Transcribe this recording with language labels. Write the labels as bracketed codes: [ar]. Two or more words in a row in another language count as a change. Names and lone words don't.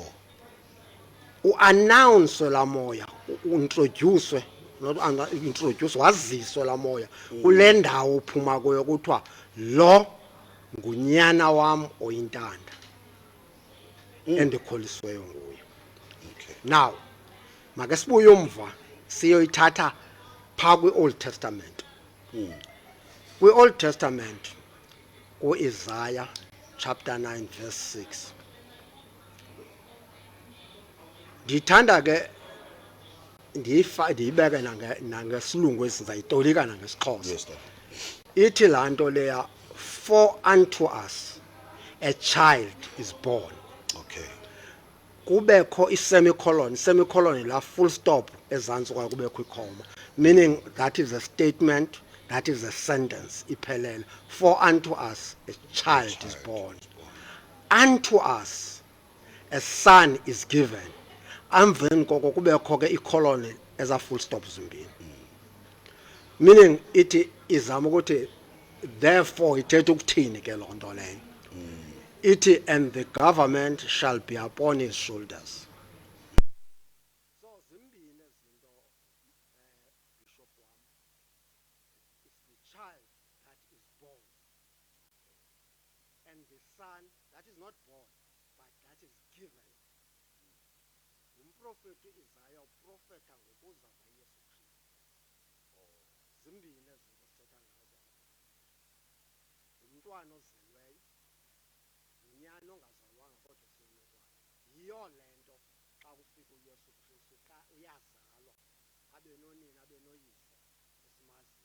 [xh] Uannouncwe la moya, uintroduce, [en] not introduce, [xh] waziswe la moya kule ndawo uphuma kuyo kuthiwa lo ngunyana wam oyintanda endikholisiweyo nguye. [en] okay. Now make [xh] sibuye umva siyoyithatha phaa kwi- [en] Old Testament. [xh] Kwi- [en] Old Testament [xh] u-Isaiah [en] chapter 9 verse 6. [xh] Ndithanda ke ndiyibeke nangesilungu esizayitolika nangesixhosa. [en] Yes, Dad. [xh] Ithi laa nto leya, [en] for unto us a child is born. Okay. [xh] Kubekho semicolon la [en] full stop [xh] ezantsi kwayo kubekho ikhoma, [en] meaning that is a statement, that is a sentence iphelele. For unto us a child is born, unto us a son is given. [xh] Emveni koko kubekho ke icolon eza [en] full stop [xh] zimbini, meaning ithi izama ukuthi therefore ithetha ukuthini ke loo nto leyo. [en] Ithi and the government shall be upon his shoulders. [xh] So zimbini izinto bishop wam, [en] it's the child that is born and the son that is not born but that is given. [xh] Umprofeti Isaiah uprofeta ngokuza kwaYesu Kristu. Zimbini ezinto sithetha ngazo. Umntwana ozelweyo, unyana ongazalwanga kodwa usemntwana. Yiyo le nto xa kufika uYesu Kristu xa uyazalwa abe nonina abe noyise esimaziyo.